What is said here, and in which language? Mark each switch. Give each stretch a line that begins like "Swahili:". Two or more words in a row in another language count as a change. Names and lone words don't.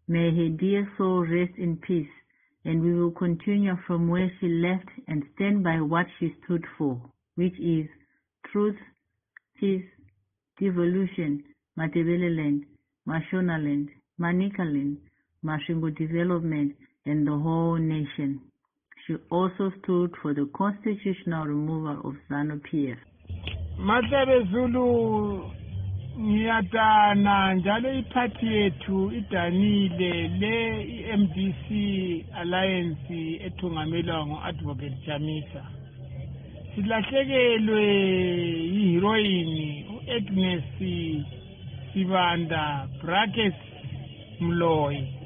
English: May her dear soul rest in peace, and we will continue from where she left and stand by what she stood for, which is truth, peace, devolution, Matebeleland, Mashonaland, Manicaland, Mashingo development, and the whole nation. She also stood for the constitutional removal of ZANU-PF.
North Ndebele: Matlabe Zulu ngiyadana njalo iphathi yethu idanile le MDC Alliance ethungamelwa ngo-Advocate Chamisa. Silahlekelwe yiheroine u-Agnes Sibanda brackets Mloyi.